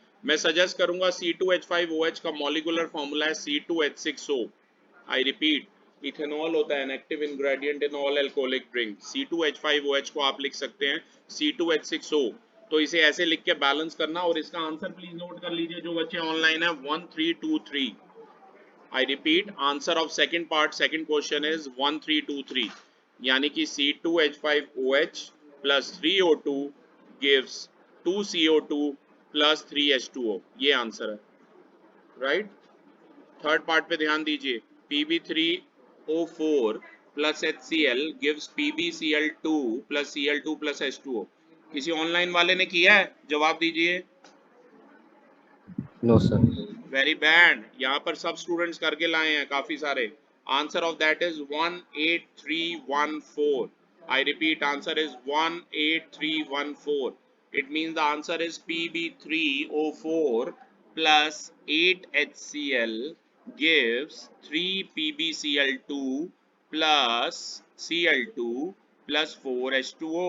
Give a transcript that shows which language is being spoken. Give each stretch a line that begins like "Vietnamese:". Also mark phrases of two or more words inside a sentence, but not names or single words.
Hindi: मैं सजेस्ट करूंगा C2H5OH का
English: molecular formula
Hindi: है C2H6O।
English: I repeat, ethanol
Hindi: होता है
English: inactive ingredient in all alcoholic drink.
Hindi: C2H5OH को आप लिख सकते हैं C2H6O। तो इसे ऐसे लिख के बैलेंस करना, और इसका आंसर
English: please note
Hindi: कर लीजिए जो बच्चे ऑनलाइन है, 1323।
English: I repeat, answer of second part, second question is 1323,
Hindi: यानी कि
English: C2H5OH plus 3O2 gives 2CO2 plus 3H2O,
Hindi: ये आंसर है, राइट।
English: third part
Hindi: पे ध्यान दीजिए,
English: Pb3O4 plus HCl gives PbCl2 plus Cl2 plus H2O।
Hindi: किसी ऑनलाइन वाले ने किया है, जवाब दीजिए।
English: no sir. very bad,
Hindi: यहाँ पर सब स्टूडेंट्स करके लाए हैं काफी सारे।
English: answer of that is 18314. I repeat, answer is 18314. it means the answer is Pb3O4 plus 8HCl gives 3PbCl2 plus Cl2 plus 4H2O।